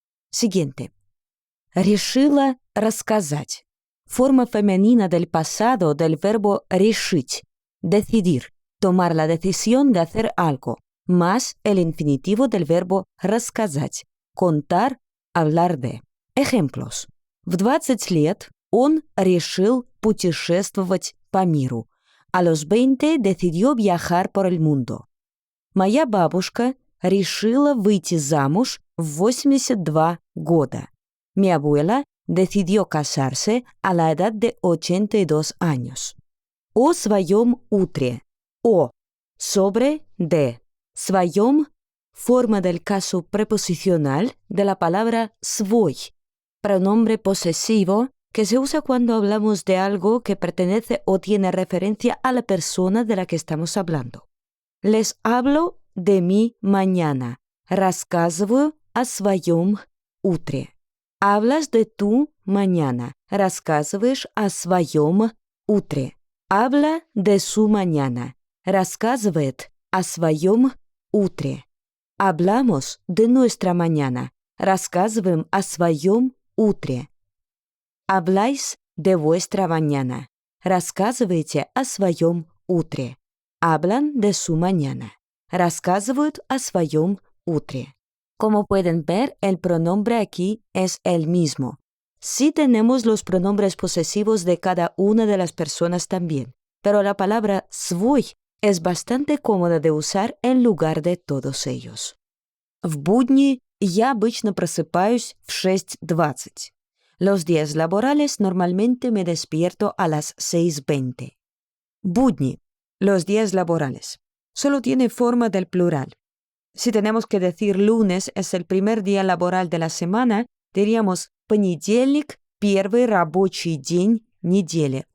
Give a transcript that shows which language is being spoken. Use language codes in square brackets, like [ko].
[es] Siguiente. [ru] Решила рассказать. [es] Forma femenina del pasado del verbo решить, decidir, tomar la decisión de hacer algo, más el infinitivo del verbo рассказать, contar, hablar de. Ejemplos. [ru] В 20 лет он решил путешествовать по миру. [es] A los 20 decidió viajar por el mundo. [ru] Моя бабушка решила выйти замуж в 82 года. [es] Mi abuela decidió casarse a la edad de 82 años. [ru] О своем утре. О. [es] Sobre, de. [ru] Своем. [es] Forma del caso preposicional de la palabra свой. Pronombre posesivo que se usa cuando hablamos de algo que pertenece o tiene referencia a la persona de la que estamos hablando. Les hablo de mi mañana. [ru] Рассказываю о своем утре. [es] Hablas de tu mañana. [ru] Рассказываешь о своем утре. [es] Habla de su mañana. [ru] Рассказывает о своем утре. [es] Hablamos de nuestra mañana. [ru] Рассказываем о своем утре. [es] Habláis de vuestra mañana. [ru] Рассказываете о своем утре. [es] Hablan de su mañana. [ru] Рассказывают о своем утре. [es] Como pueden ver, el pronombre aquí es el mismo. Sí tenemos los pronombres posesivos de cada una de las personas también, pero la palabra свой es bastante cómoda de usar en lugar de todos ellos. [ru] В будни я обычно просыпаюсь в 6:20. [es] Los días laborales normalmente me despierto a las 6:20. Будни, los días laborales. Solo tiene forma del plural. Si tenemos que decir lunes es el primer día laboral de la semana, diríamos [ru] понедельник, первый рабочий день недели.